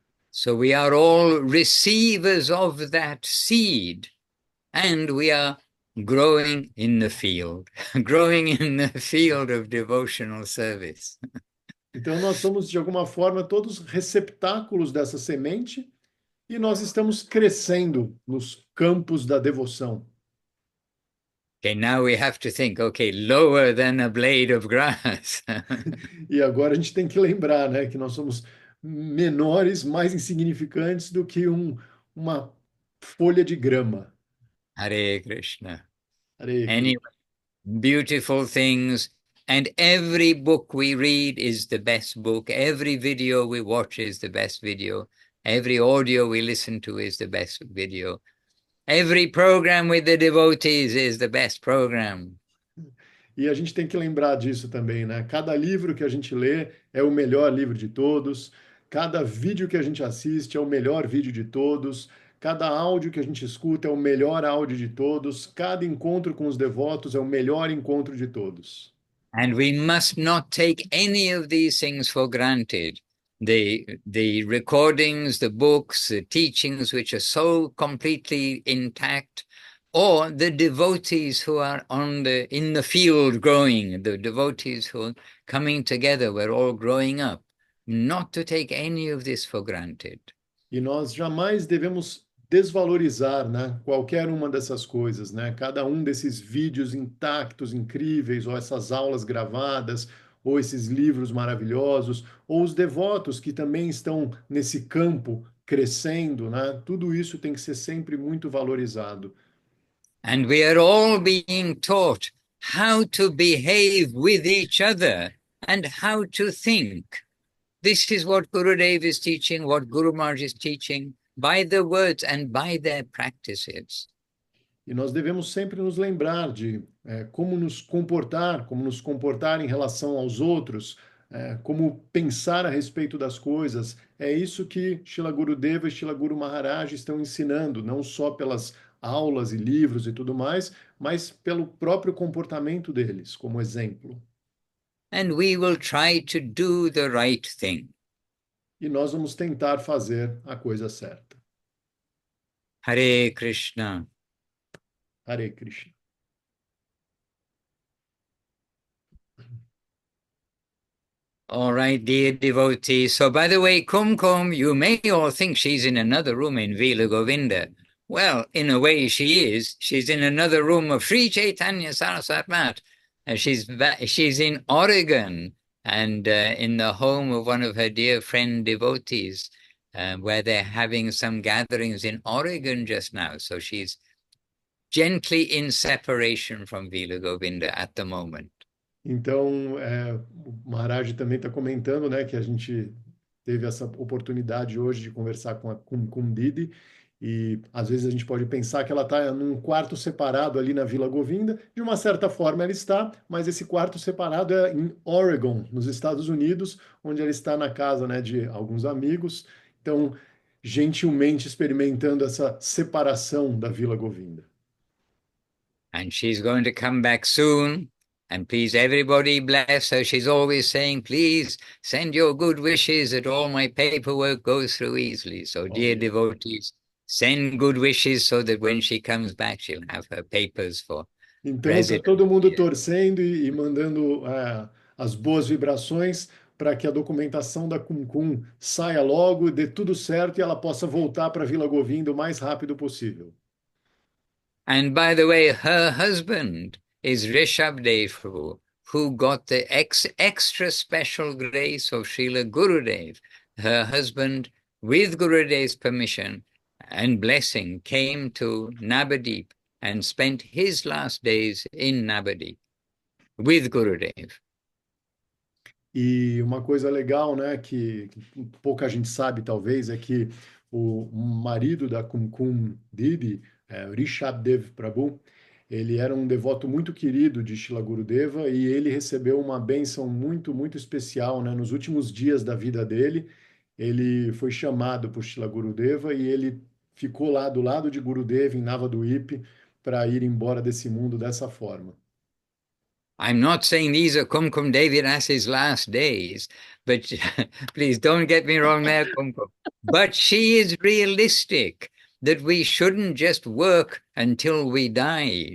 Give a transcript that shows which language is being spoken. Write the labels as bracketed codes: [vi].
[en] So we are all receivers of that seed, and we are growing in the field, growing in the field of devotional service. [pt] Então, nós somos, de alguma forma, todos receptáculos dessa semente e nós estamos crescendo nos campos da devoção. [en] Okay, now we have to think, okay, lower than a blade of grass. [pt] E agora a gente tem que lembrar, né, que nós somos menores, mais insignificantes do que uma folha de grama. [sa] Hare Krishna. Hare Krishna. [en] Anyway, beautiful things. And every book we read is the best book. Every video we watch is the best video. Every audio we listen to is the best video. Every program with the devotees is the best program. [pt] E a gente tem que lembrar disso também, né? Cada livro que a gente lê é o melhor livro de todos, cada vídeo que a gente assiste é o melhor vídeo de todos, cada áudio que a gente escuta é o melhor áudio de todos, cada encontro com os devotos é o melhor encontro de todos. [en] And we must not take any of these things for granted. The recordings, the books, the teachings which are so completely intact, or the devotees who are in the field growing, the devotees who are coming together, we're all growing up, not to take any of this for granted. [pt] E nós jamais devemos desvalorizar, né, qualquer uma dessas coisas, né? Cada um desses vídeos intactos, incríveis, ou essas aulas gravadas, ou esses livros maravilhosos, ou os devotos que também estão nesse campo crescendo, né? Tudo isso tem que ser sempre muito valorizado. [en] And we are all being taught how to behave with each other and how to think. This is what Gurudev is teaching, what Guru Maharaj is teaching, by their words and by their practices. [pt] E nós devemos sempre nos lembrar de como nos comportar em relação aos outros, como pensar a respeito das coisas. É isso que Srila Gurudeva e Srila Guru Maharaj estão ensinando, não só pelas aulas e livros e tudo mais, mas pelo próprio comportamento deles, como exemplo. [en] And we will try to do the right thing. [pt] E nós vamos tentar fazer a coisa certa. [sa] Hare Krishna. Hare Krishna. [en] All right, dear devotees. So, by the way, Kumkum, you may all think she's in another room in Vila Govinda. Well, in a way she is. She's in another room of Sri Chaitanya Saraswat Mat. She's in Oregon and in the home of one of her dear friend devotees, where they're having some gatherings in Oregon just now. So she's gently in separation from Vila Govinda at the moment. [pt] Então, o Maharaj também está comentando, né, que a gente teve essa oportunidade hoje de conversar com Didi, e às vezes a gente pode pensar que ela está num quarto separado ali na Vila Govinda. De uma certa forma ela está, mas esse quarto separado é em Oregon, nos Estados Unidos, onde ela está na casa, né, de alguns amigos. Então, gentilmente experimentando essa separação da Vila Govinda. [en] And she's going to come back soon. And please, everybody bless her. She's always saying, please send your good wishes that all my paperwork goes through easily. So, dear devotees, send good wishes so that when she comes back, she'll have her papers for [pt] Então, está todo mundo torcendo e mandando as boas vibrações para que a documentação da Kumkum saia logo, dê tudo certo e ela possa voltar para Vila Govinda o mais rápido possível. [en] And by the way, her husband is Rishabdev Prabhu, who got the extra special grace of Srila Gurudev. Her husband, with Gurudev's permission and blessing, came to Navadip and spent his last days in Navadip with Gurudev. [pt] E uma coisa legal, né, que pouca gente sabe talvez, é que o marido da Kumkum Didi, Rishabdev Prabhu, ele era um devoto muito querido de Srila Gurudeva e ele recebeu uma bênção muito, muito especial, né? Nos últimos dias da vida dele, ele foi chamado por Srila Gurudeva e ele ficou lá do lado de Gurudeva em Navadvip para ir embora desse mundo dessa forma. [en] I'm not saying these are Kumkum Devi Ras's last days, but please don't get me wrong there, Kumkum. But she is realistic that we shouldn't just work until we die.